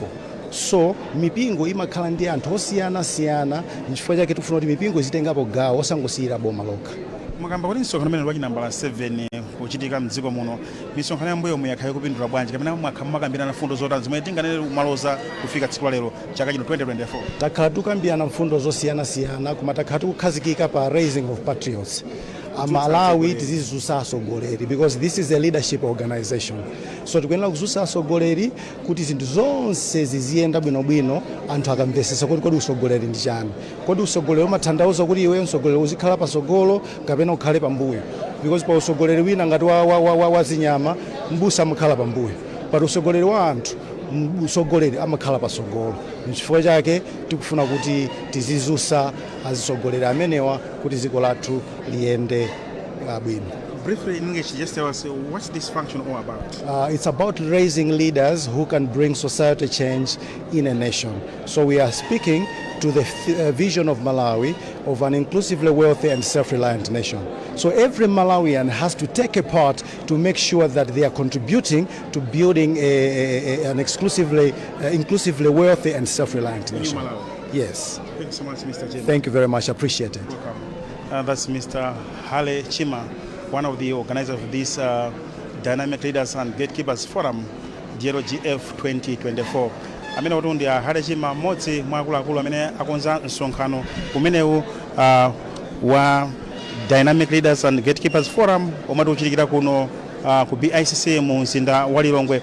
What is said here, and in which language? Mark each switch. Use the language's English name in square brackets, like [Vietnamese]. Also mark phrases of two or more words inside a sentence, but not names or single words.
[Nyanja] So mipingo imakhala ndi anthu osiyana-siyana n'chifukwa chake tikufuna kuti mipingo izitengapo gawo osangosiyira boma lokha. Makamba kuti msonkhano umene waki nambala 7 kuchitika mdziko muno misonkhano yambuyo muyakhaye kupindula bwanji kapena makambirana mfundo zotani zimene tinganene maloza kufika tsiku lero chaka chino 2024? Takhala tukambirana mfundo zosiyana-siyana koma takhala tukukhazikika pa [English] raising of patriots. [Nyanja] Malawi tizizunsa asogoleri [English] because this is a leadership organization. [Nyanja] So tikuyenera kuzunsa asogoleri kuti zinthu zonse ziziyenda bwinobwino anthu akamvesesa kuti kodi usogoleri ndi chani. Kodi usogoleri umatanthauza kuti iwe usogoleri uzikhala pasogolo kapena ukhale pambuyo. Because pa usogoleri wina ngati wa zinyama mbusa amakhala pambuyo. Pa usogoleri wa anthu usogoleri amakhala pasogolo. N'chifukwa chake tikufuna kuti tizizunsa azisogoleri amenewa kuti ziko lathu liyende bwino. [English] Briefly in English, just tell us what's this function all about? It's about raising leaders who can bring society change in a nation. So we are speaking to the vision of Malawi of an inclusively wealthy and self-reliant nation. So every Malawian has to take a part to make sure that they are contributing to building an inclusively wealthy and self-reliant nation. Yes. Thank you so much, Mr. Jim. Thank you very much. Appreciate it. Welcome. That's Mr. Hale Chima, one of the organizers of this Dynamic Leaders and Gatekeepers Forum, DLGF 2024. [Nyanja] Amene utundi Hale Chima modzi mwa akuluakulu amene akonza msonkhano umenewu wa Dynamic Leaders and Gatekeepers Forum omwe uchitikira kuno ku BICC mu mzinda wa Lilongwe.